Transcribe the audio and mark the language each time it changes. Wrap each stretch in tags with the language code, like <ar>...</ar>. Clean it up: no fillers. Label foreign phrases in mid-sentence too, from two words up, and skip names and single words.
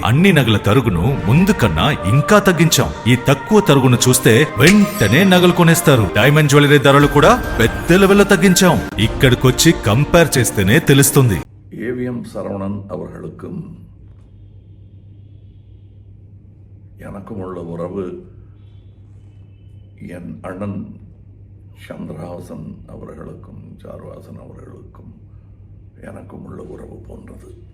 <te>అన్ని నగల తరుగును ముందు కన్నా ఇంకా తగ్గించాం. ఈ తక్కువ తరుగును చూస్తే వెంటనే నగలు కొనేస్తారు. డైమండ్ జ్యువెలరీ ధరలు కూడా పెద్ద లెవెల్లో తగ్గించాం. ఇక్కడికొచ్చి కంపేర్ చేస్తేనే తెలుస్తుంది.</te> <ta>ஏவிஎம் சரவணன் அவர்களுக்கும் எனக்கும் உள்ள உறவு என் அண்ணன் சந்திரஹாசன் அவர்களுக்கும் சாருஹாசன் அவர்களுக்கும் எனக்கும் உள்ள உறவு போன்றது.</ta>